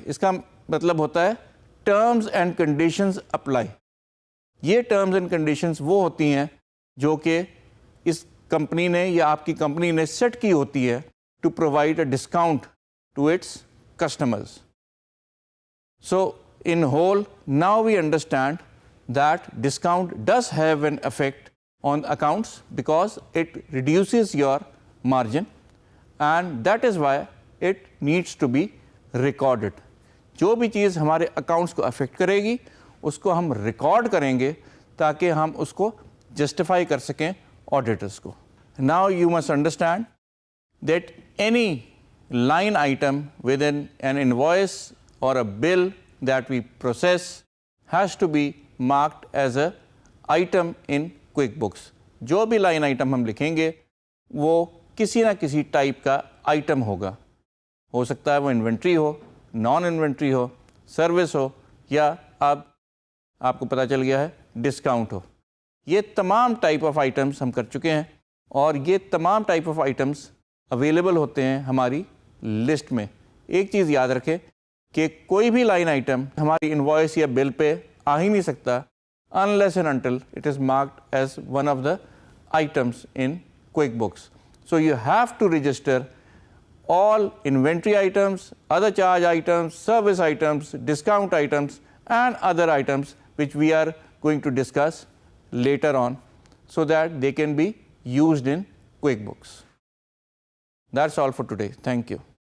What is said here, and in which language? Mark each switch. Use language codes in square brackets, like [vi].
[ur] اس کا مطلب ہوتا ہے ٹرمز اینڈ کنڈیشنز اپلائی. یہ ٹرمز اینڈ کنڈیشنز وہ ہوتی ہیں جو کہ اس کمپنی نے یا آپ کی کمپنی نے سیٹ کی ہوتی ہے [en] To provide a discount to its customers. So in whole, now we understand that discount does have an effect on accounts because it reduces your margin, and that is why it needs to be recorded. [ur] جو بھی چیز ہمارے accounts کو effect کرے گی اس کو ہم record کریں گے تاکہ ہم اس کو جسٹیفائی کر سکیں آڈیٹرس کو. [en] Now you must understand that any line item within an invoice or a bill that we process has to be marked as a item in QuickBooks. [ur] جو بھی لائن آئٹم ہم لکھیں گے وہ کسی نہ کسی ٹائپ کا آئٹم ہوگا. ہو سکتا ہے وہ انوینٹری ہو, نان انوینٹری ہو, سروس ہو, یا آپ کو پتہ چل گیا ہے ڈسکاؤنٹ ہو. یہ تمام ٹائپ آف آئٹمس ہم کر چکے ہیں, اور یہ تمام ٹائپ آف آئٹمس اویلیبل ہوتے ہیں ہماری لسٹ میں. ایک چیز یاد رکھیں کہ کوئی بھی لائن آئٹم ہماری انوائس یا بل پہ آ ہی نہیں سکتا [en] unless and until it is marked as one of the items in QuickBooks. So you have to register all inventory items, other charge items, service items, discount items, and other items which we are going to discuss later on so that they can be used in QuickBooks. That's all for today. Thank you.